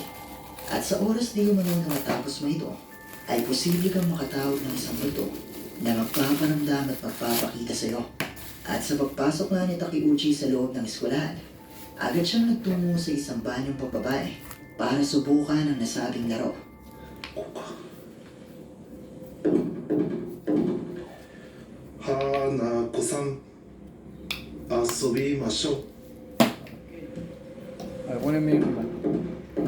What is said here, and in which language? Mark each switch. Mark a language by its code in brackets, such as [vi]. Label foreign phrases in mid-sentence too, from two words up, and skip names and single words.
[tl] At sa oras di umano na matapos mo ito, ay posible kang makatawag ng isang multo na magpaparamdam at magpapakita sa iyo. At sa pagpasok nga ni Takeuchi sa loob ng eskwelahan, agad siyang nagtungo sa isang banyong pambabae para subukan ang nasabing laro. [ja] 花子さん遊びましょう [tl] Ay, kunin mo yung iba.